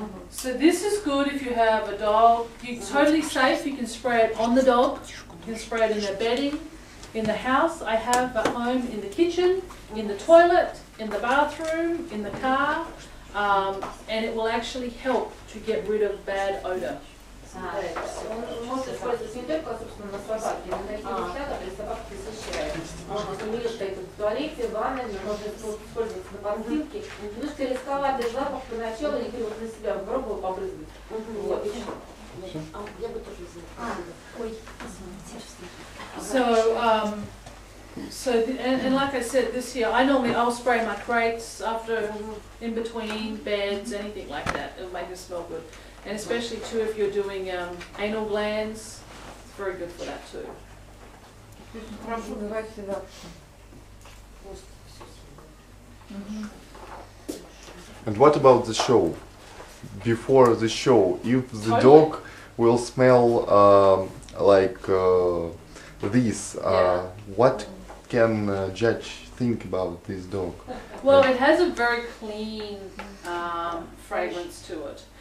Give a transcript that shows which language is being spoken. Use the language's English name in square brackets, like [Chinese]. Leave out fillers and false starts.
[English] So this is good if you have a dog. You're totally safe. You can spray it on the dog. You can spray it in the bedding, in the house. I have at home, in the kitchen, in the toilet, in the bathroom, in the car, and it will actually help to get rid of bad odor. [Russian] Он может использоваться не только, собственно, на собаке, но и на такие места, которые собака посещает. Может, у нее стоит в туалете, в ванной, можно использоваться на подстилке. Немножко рисковатый запах поначалу, и ты вот на себя попробовал побрызгать. Вот, и все. Я бы тоже взяла. Ой, [English] And like I said, this here, I'll spray my crates after, in between beds, anything like that. It'll make it smell good. And especially too if you're doing anal glands, it's very good for that too. [Russian] Хорошо убивать все запахи. [English] And what about the show? Before the show, if the Totally. dog will smell like this, Yeah. what can judge think about this dog? Well, it has a very clean fragrance to it.